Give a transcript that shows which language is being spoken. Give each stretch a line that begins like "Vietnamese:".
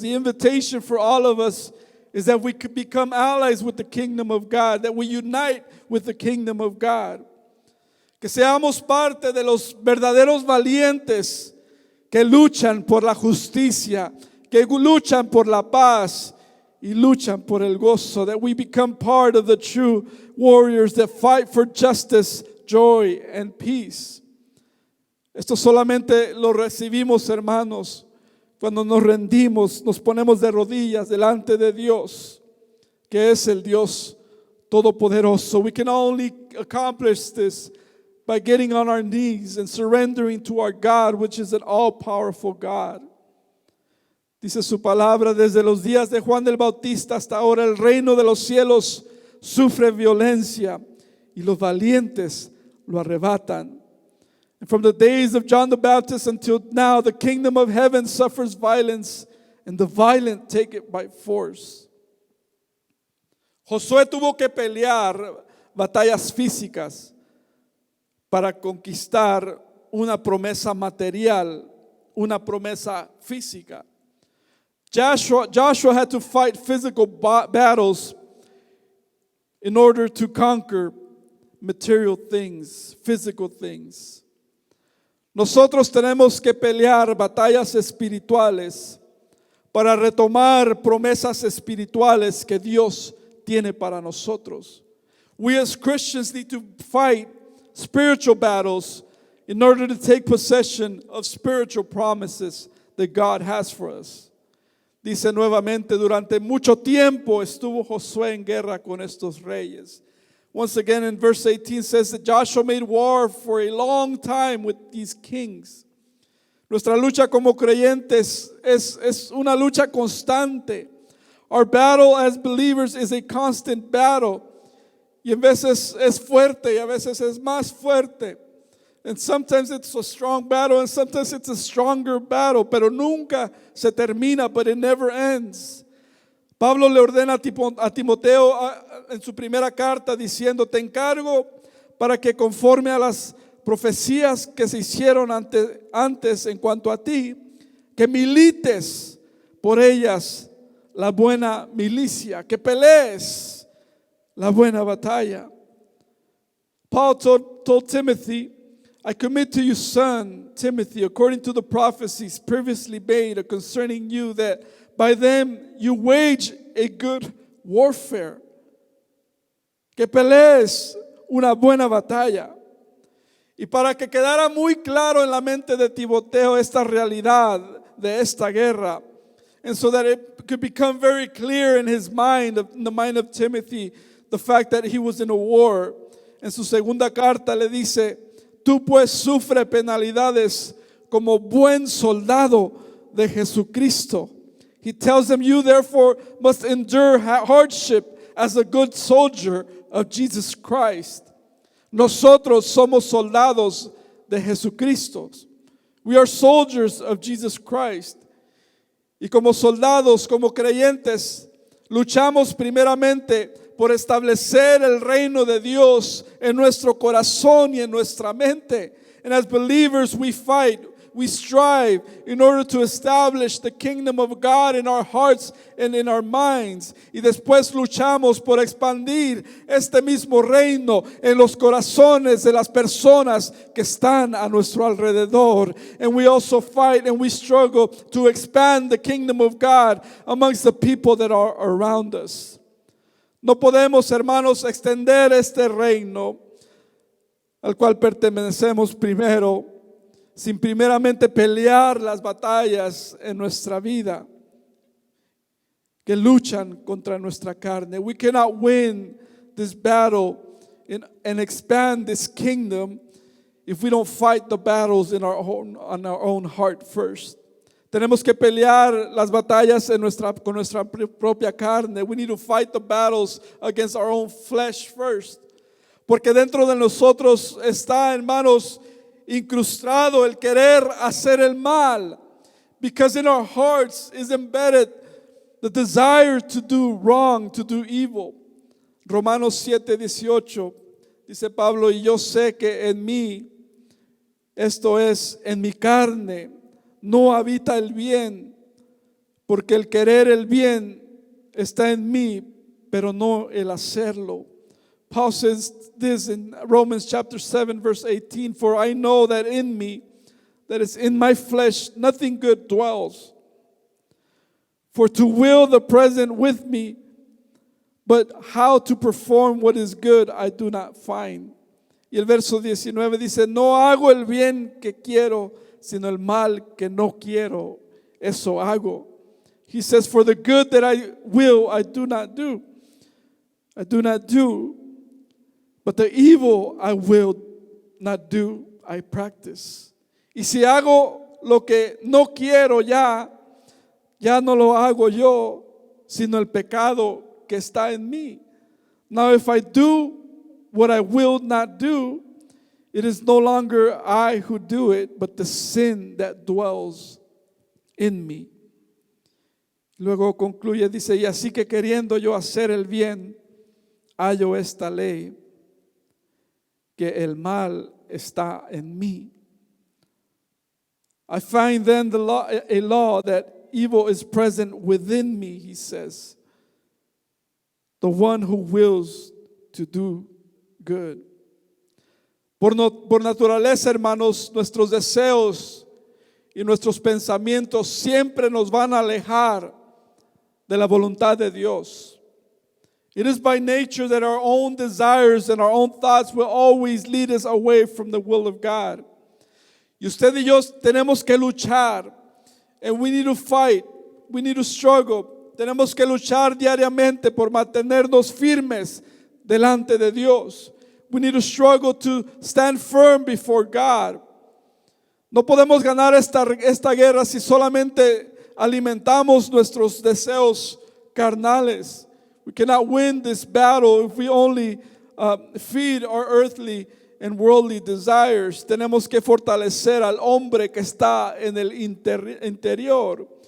English: The invitation for all of us is that we could become allies with the kingdom of God, that we unite with the kingdom of God.
Spanish: Que seamos parte de los verdaderos valientes que luchan por la justicia, que luchan por la paz y luchan por el gozo.
English: That we become part of the true warriors that fight for justice, joy, and peace.
Spanish: Esto solamente lo recibimos, hermanos, cuando nos rendimos, nos ponemos de rodillas delante de Dios, que es el Dios todopoderoso.
English: We can only accomplish this by getting on our knees and surrendering to our God, which is an all-powerful God.
Spanish: Dice su palabra, desde los días de Juan el Bautista hasta ahora el reino de los cielos sufre violencia y los valientes lo arrebatan.
English: And from the days of John the Baptist until now, the kingdom of heaven suffers violence, and the violent take it by force.
Spanish: Josué tuvo que pelear batallas físicas para conquistar una promesa material, una promesa física.
English: Joshua had to fight physical battles in order to conquer material things, physical things.
Spanish: Nosotros tenemos que pelear batallas espirituales para retomar promesas espirituales que Dios tiene para nosotros.
English: We as Christians need to fight spiritual battles in order to take possession of spiritual promises that God has for us.
Spanish: Dice nuevamente, durante mucho tiempo estuvo Josué en guerra con estos reyes.
English: Once again in verse 18 says that Joshua made war for a long time with these kings.
Spanish: Nuestra lucha como creyentes es una lucha constante.
English: Our battle as believers is a constant battle.
Spanish: Y a veces es fuerte y a veces es más fuerte.
English: And sometimes it's a strong battle and sometimes it's a stronger battle.
Spanish: Pero nunca se termina,
English: but it never ends.
Spanish: Pablo le ordena a Timoteo en su primera carta diciendo, te encargo para que conforme a las profecías que se hicieron antes en cuanto a ti, que milites por ellas la buena milicia, que pelees la buena batalla.
English: Paul told Timothy, I commit to you, son Timothy, according to the prophecies previously made concerning you, that by them you wage a good warfare.
Spanish: Que pelees una buena batalla. Y para que quedara muy claro en la mente de Timoteo esta realidad de esta guerra,
English: and so that it could become very clear in his mind, in the mind of Timothy, the fact that he was in a war.
Spanish: En su segunda carta le dice, tú pues sufre penalidades como buen soldado de Jesucristo.
English: He tells them, you therefore must endure hardship as a good soldier of Jesus Christ.
Spanish: Nosotros somos soldados de Jesucristo.
English: We are soldiers of Jesus Christ.
Spanish: Y como soldados, como creyentes, luchamos primeramente por establecer el reino de Dios en nuestro corazón y en nuestra mente.
English: And as believers, we fight. we strive in order to establish the kingdom of God in our hearts and in our minds.
Spanish: Y después luchamos por expandir este mismo reino en los corazones de las personas que están a nuestro alrededor.
English: And we also fight and we struggle to expand the kingdom of God amongst the people that are around us.
Spanish: No podemos, hermanos, extender este reino al cual pertenecemos primero, sin primeramente pelear las batallas en nuestra vida que luchan contra nuestra carne.
English: We cannot win this battle and expand this kingdom if we don't fight the battles on our own heart first.
Spanish: Tenemos que pelear las batallas con nuestra propia carne.
English: We need to fight the battles against our own flesh first.
Spanish: Porque dentro de nosotros está, hermanos, incrustado el querer hacer el mal.
English: Because in our hearts is embedded the desire to do wrong, to do evil.
Spanish: Romanos 7:18 dice Pablo, y yo sé que en mí, esto es, en mi carne, no habita el bien, porque el querer el bien está en mí, pero no el hacerlo.
English: Paul says this in Romans chapter 7 verse 18, for I know that in me, that is in my flesh, nothing good dwells. For to will the present with me, but how to perform what is good I do not find.
Spanish: Y el verso 19 dice, no hago el bien que quiero, sino el mal que no quiero, eso hago.
English: He says, for the good that I will, I do not do. I do not do. But the evil I will not do, I practice.
Spanish: Y si hago lo que no quiero ya no lo hago yo, sino el pecado que está en mí.
English: Now if I do what I will not do, it is no longer I who do it, but the sin that dwells in me.
Spanish: Luego concluye, dice, y así que queriendo yo hacer el bien, hallo esta ley, que el mal está en mí.
English: I find then a law that evil is present within me, he says, the one who wills to do good.
Spanish: Por naturaleza, hermanos, nuestros deseos y nuestros pensamientos siempre nos van a alejar de la voluntad de Dios.
English: It is by nature that our own desires and our own thoughts will always lead us away from the will of God.
Spanish: Y usted y yo tenemos que luchar,
English: and we need to fight, we need to struggle.
Spanish: Tenemos que luchar diariamente por mantenernos firmes delante de Dios.
English: We need to struggle to stand firm before God.
Spanish: No podemos ganar esta guerra si solamente alimentamos nuestros deseos carnales.
English: We cannot win this battle if we only feed our earthly and worldly desires.
Spanish: Tenemos que fortalecer al hombre que está en el interior.